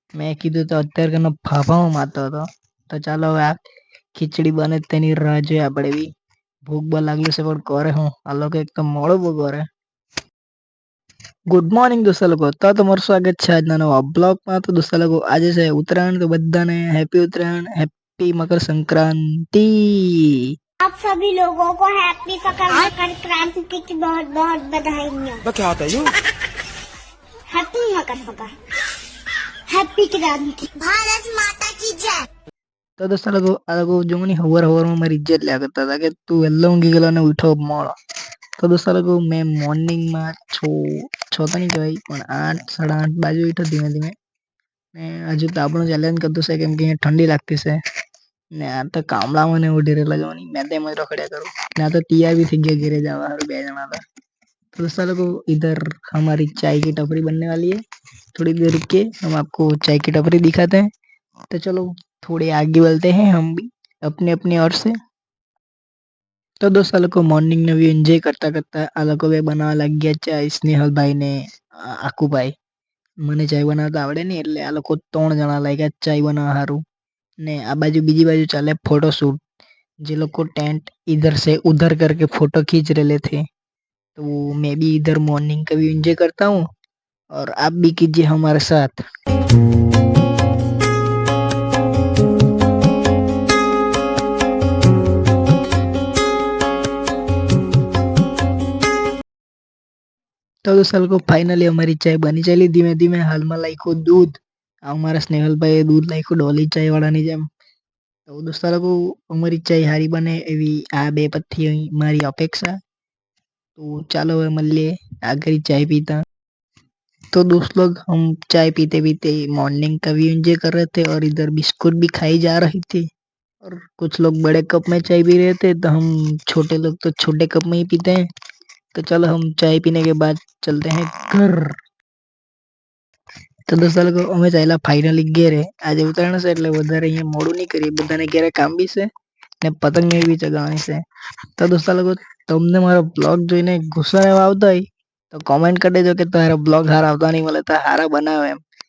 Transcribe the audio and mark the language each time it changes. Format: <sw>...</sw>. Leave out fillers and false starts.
<gu>મેં કીધું તો અત્યારે કને ફાફામાં મારતો હતો. તો ચાલો હવે આ ખીચડી બને તેની રાહ જોઈએ આપણે બી. ભૂખ બહુ લાગી છે, પણ કરે હું, આ લોકો એક તો મોડું બહુ કરે. ગુડ મોર્નિંગ દોસ્તો લોકો, તો તમારું સ્વાગત છે આજના નવા બ્લોગમાં. તો દોસ્તો લોકો આજે છે ઉત્તરાયણ, તો બધાને હેપી ઉત્તરાયણ, હેપી મકર સંક્રાંતિ.</gu> <hi>आप सभी लोगों को हैप्पी मकर क्रांति की बहुत बहुत बधाइयाँ। क्या होता है हैप्पी मकर हैप्पी क्रांति, भारत माता की जय।</hi> <gu>તો દોસ્તો લોકો આ લોકો જોવાની હવારમાં મારી ઇજ્જત લ્યા કરતા હતા કે તું વહેલો ઊંઘી ગયેલો અને ઉઠો મોડો. તો દોસ્તો લોકો મેં મોર્નિંગમાં 6 તો નહીં કહેવાય, પણ 8 8:30 બાજુ ઉઠ્યો ધીમે ધીમે. ને હજુ તો આપણું ચેલેન્જ કરતું છે, કેમ કે અહીંયા ઠંડી લાગતી છે. ને આ તો કામડામાં ને ઉઠી રહેલા જવાની, મેં તો એમ જ રખડ્યા કરું. ને આ તો તૈયાર બી થઈ ગયા ઘરે જવા હારું 2 જણા હતા.</gu> <hi>तो दोस्तों लोगों इधर हमारी चाय की टपरी बनने वाली है, थोड़ी देर रुक के हम आपको चाय की टपरी दिखाते हैं. तो चलो थोड़े आगे बढ़ते हैं हम भी अपने अपने ओर से.</hi> <gu>તો દોસ્ત આ લોકો મોર્નિંગનો વ્યૂ એન્જોય કરતા કરતા આ લોકો બે બનાવવા લાગ્યા ચાય, સ્નેહલભાઈ ને આકુભાઈ. મને ચાય બનાવતા આવડે નહીં, એટલે આ લોકો 3 જણા લાગ્યા ચાય બનાવવા હારું. ને આ બાજુ બીજી બાજુ ચાલે ફોટોશૂટ,</gu> <hi>जे लोग को टेंट इधर से उधर करके फोटो खींच रहे थे, तो मैं भी इधर मॉर्निंग का भी एंजॉय करता हूँ और आप भी कीजिए हमारे साथ।</hi> <gu>તો દોસ્તો લોકો ફાઇનલી અમારી ચાય બની ચાલી ધીમે ધીમે. હાલમાં લાખ્યું દૂધ. અમારા સ્નેહલભાઈએ દૂધ લાખ્યું ડોલી ચાય વાળાની જેમ. તો દોસ્તો લોકો અમારી ચાય સારી બને એવી આ 2 પત્થી મારી અપેક્ષા.</gu> <hi>तो चलो</hi> <gu>હવે મળીએ</gu> <hi>आखिरी चाय पीता. तो दोस्त लोग हम चाय पीते पीते मॉर्निंग का भी एंजॉय कर रहे थे और इधर बिस्कुट भी खाई जा रही थी. और कुछ लोग बड़े कप में चाय पी रहे थे, तो हम छोटे लोग तो छोटे कप में ही पीते हैं. तो चलो हम चाय पीने के बाद चलते हैं घर.</hi> <gu>તો દોસ્તો લોકો અમે ચાલ્યા ફાઇનલી ઘેરે. આજે ઉત્તરાયણ છે એટલે વધારે અહીંયા મોડું નહીં કરીએ. બધાને ઘેરે કામ બી છે ને પતંગ બી ચગાવવાની છે. તો દોસ્તો લોકો તમને મારો બ્લોગ જોઈને ગુસ્સો એવા આવતા હોય તો કોમેન્ટ કરી દેજો કે તારા બ્લોગ હારા આવતા નહીં મળે તો હારા બનાવે એમ.</gu>